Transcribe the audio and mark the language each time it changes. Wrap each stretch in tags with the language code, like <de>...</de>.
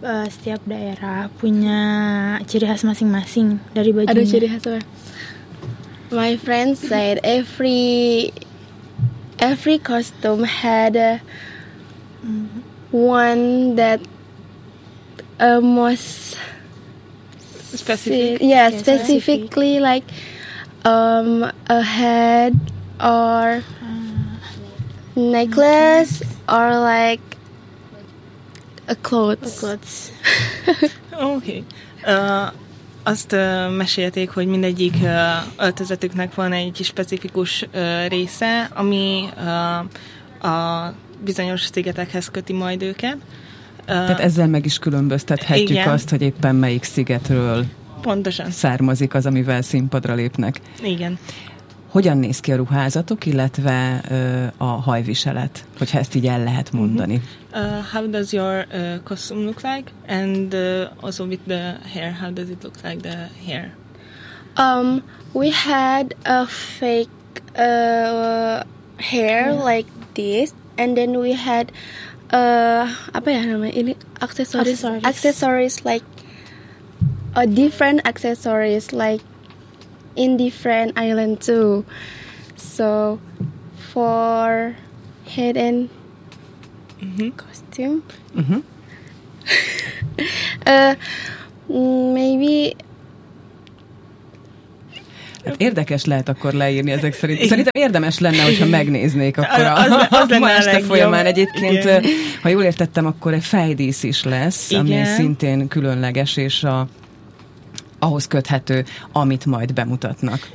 <id>Setiap daerah punya ciri khas masing-masing dari bajunya. Ada ciri khas apa?</id> <en>My friend said every costume had one that most specific. Yeah, okay, specifically specific. Like a head or necklace or like a clothes. Okay.</en> <hu>Azt mesélték, hogy mindegyik öltözetüknek van egy specifikus része, ami a bizonyos szigetekhez köti majd őket. Tehát ezzel meg is különböztethetjük, igen, azt, hogy éppen melyik szigetről pontosan származik az, amivel színpadra lépnek. Igen. Hogyan néz ki a ruházatok, illetve a hajviselet, hogyha ezt így el lehet mondani?</hu> <en>How does your costume look like? And also with the hair, how does it look like, the hair? We had a fake hair, yeah, like this, And then we had apa ya namanya ini aksesoris like a different accessories like in different island too. So for head and costume, maybe.</en> <hu>Hát érdekes lehet akkor leírni ezek szerint. Szerintem érdemes lenne, hogyha megnéznék akkor az ma este folyamán egyébként. Igen. Ha jól értettem, akkor egy fejdísz is lesz, igen, ami szintén különleges, és ahhoz köthető, amit majd bemutatnak.</hu>